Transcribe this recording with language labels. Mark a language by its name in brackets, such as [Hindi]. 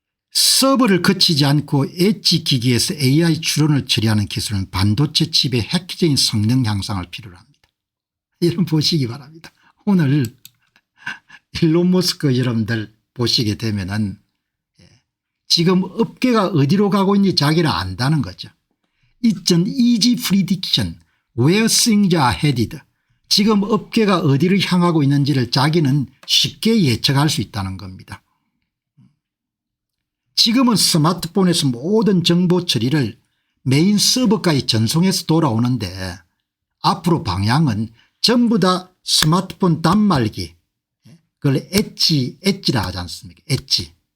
[Korean] 서버를 거치지 않고 엣지 기기에서 AI 추론을 처리하는 기술은 반도체 칩의 획기적인 성능 향상을 필요로 합니다. 여러분 보시기 바랍니다. 오늘 일론 머스크 여러분들 보시게 되면은 지금 업계가 어디로 가고 있는지 자기는 안다는 거죠. [English] It's an easy prediction where things are headed. [Korean] 지금 업계가 어디를 향하고 있는지를 자기는 쉽게 예측할 수 있다는 겁니다. 지금은 스마트폰에서 모든 정보 처리를 메인 서버까지 전송해서 돌아오는데 앞으로 방향은 전부 다 스마트폰 단말기 그걸 엣지라 하지 않습니까? 엣지.